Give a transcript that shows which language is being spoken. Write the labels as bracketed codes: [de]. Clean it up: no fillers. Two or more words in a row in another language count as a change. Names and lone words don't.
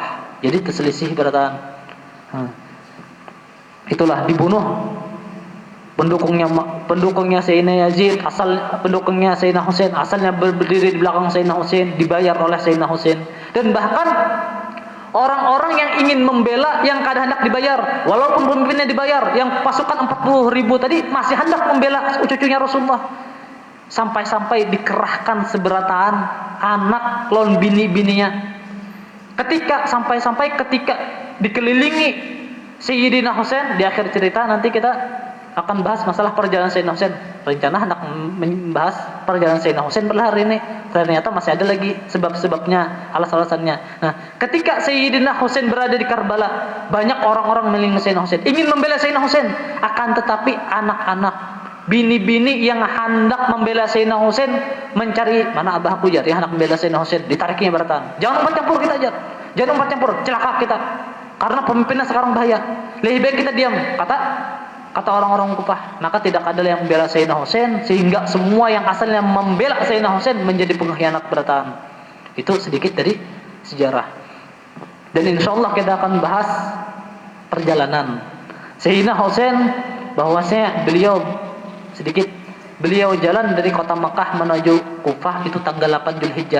[bjn] Jadi terselisih berataan. Itulah dibunuh pendukungnya Sayyidina Yazid, pendukungnya Sayyidina Husain, asalnya berdiri di belakang Sayyidina Husain, dibayar oleh Sayyidina Husain. Dan bahkan orang-orang yang ingin membela yang kada hendak dibayar, walaupun pemimpinnya dibayar, yang pasukan 40.000 tadi masih hendak membela cucunya Rasulullah. Sampai-sampai dikerahkan seberataan anak lawan bini-bininya. [id] Ketika dikelilingi Sayyidina Husain, di akhir cerita nanti kita akan bahas masalah perjalanan Sayyidina Husain. Rencana hendak membahas perjalanan Sayyidina Husain pada hari ini. Ternyata masih ada lagi sebab-sebabnya, alas-alasannya. Nah, ketika Sayyidina Husain berada di Karbala, banyak orang-orang melihat Sayyidina Husain, ingin membela Sayyidina Husain. [bjn] Akan tetapi anak-anak, bini-bini yang hendak membela Sayyidina Husain mencari, mana abah aku jar, yang hendak membela Sayyidina Husain, ditariknya beratan. Jangan umpat campur kita jar. Jangan umpat campur, celaka kita. [id] Karena pemimpinnya sekarang bahaya. Lebih baik kita diam, kata orang-orang Kufah. Maka tidak ada yang membela Sayyidina Husain, sehingga semua yang asalnya membela Sayyidina Husain menjadi pengkhianat berataan. Itu sedikit dari sejarah. Dan insyaallah kita akan bahas perjalanan Sayyidina Husain, bahwasanya beliau jalan dari kota Mekah menuju Kufah itu tanggal 8 Zulhijjah.